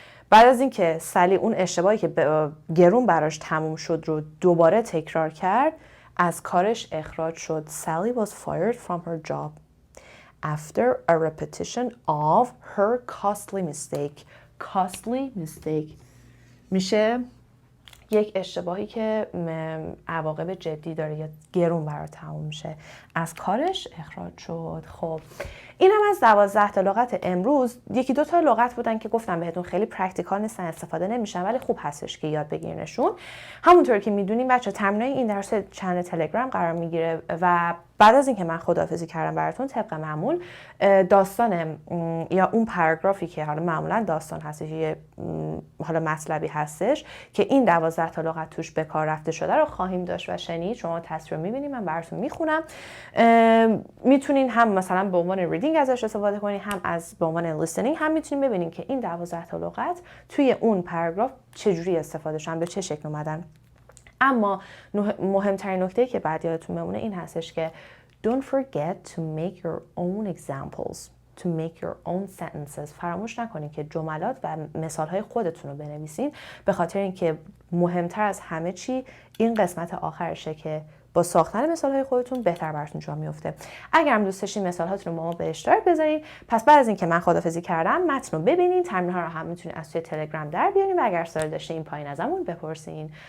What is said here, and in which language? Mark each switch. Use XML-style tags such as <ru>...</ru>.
<fa>بعد از اینکه سالی اون اشتباهی که گرون براش تموم شد رو دوباره تکرار کرد، از کارش اخراج شد.</fa> <en>Sally was fired from her job after a repetition of her costly mistake.</en> <fa>costly mistake میشه یک اشتباهی که عواقب جدی داره یا گرون برای تموم میشه. از کارش اخراج شد. خب این هم از 12 تا لغت امروز. یکی دو تا لغت بودن که گفتم بهتون خیلی پرکتیکال نیستن، استفاده نمیشن، ولی خوب هستش که یاد بگیرنشون. همونطور که میدونیم بچه تمرینای این درس چنل تلگرام قرار میگیره و بعد از اینکه من خداحافظی کردم براتون طبق معمول داستان یا اون پاراگرافی که حالا معمولا داستان هستش یه حالا مطلبی هستش که این 12 تا لغت توش به کار رفته شده رو خواهیم داشت و شنید. شما تصویر میبینید، من براتون میخونم. میتونین هم مثلا به عنوان ریدینگ ازش استفاده کنین، هم از به عنوان لیسنینگ هم میتونین ببینین که این 12 تا لغت توی اون پاراگراف چجوری استفاده شدن، به چه شکل اومدن. اما مهمترین نکته که بعد یادتون بمونه این هستش که</fa> <en>don't forget to make your own examples, to make your own sentences.</en> <fa>فراموش نکنید که جملات و مثالهای خودتون رو بنویسین، به خاطر اینکه مهمتر از همه چی این قسمت آخرشه که با ساختن مثالهای خودتون بهتر براتون جا میفته. اگر هم دوست داشتین مثالهاتون رو ما به اشتراک بذارین، پس بعد از اینکه من خداحافظی کردم متن رو ببینین، تمرین‌ها رو هم میتونین از توی تلگرام در بیارین و اگر سوال داشتین این پایین ازمون بپرسین.</fa>